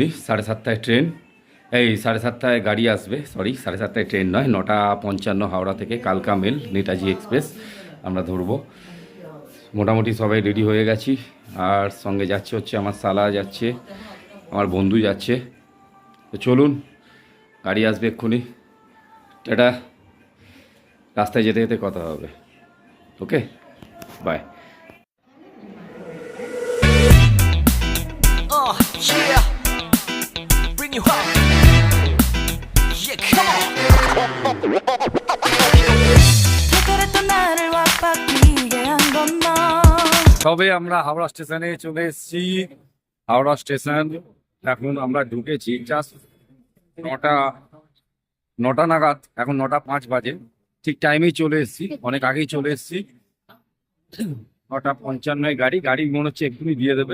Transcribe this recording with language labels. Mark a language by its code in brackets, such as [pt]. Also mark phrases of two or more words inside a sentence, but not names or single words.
[bn] 7:30টায় ট্রেন, এই 7:30টায় গাড়ি আসবে, সরি 7:30টায় ট্রেন নয়, 9:55 হাওড়া থেকে কালকা মেল নেতাজি এক্সপ্রেস আমরা ধরবো। মোটামুটি সবাই রেডি হয়ে গেছি। আর সঙ্গে যাচ্ছে হচ্ছে আমার শালা যাচ্ছে, আমার বন্ধু যাচ্ছে। তো চলুন, গাড়ি আসবে এক্ষুনি। টাটা, রাস্তায় যেতে যেতে কথা হবে। ওকে, বাই। [en] Yeah, bring you home. Yeah, come on. [ko] 그랬던 나를 와빠기게 한 건 너. [bn] তবে আমরা হাওড়া স্টেশনে চলে এসেছি। হাওড়া স্টেশন এখন আমরা ঢুকেছি জাস্ট 9টা নাগাদ, এখন 9:05 বাজে। ঠিক টাইমেই চলে এসেছি, অনেক আগেই চলে এসেছি। 9:55 গাড়ি মনে হচ্ছে এক্ষুনি দিয়ে দেবে।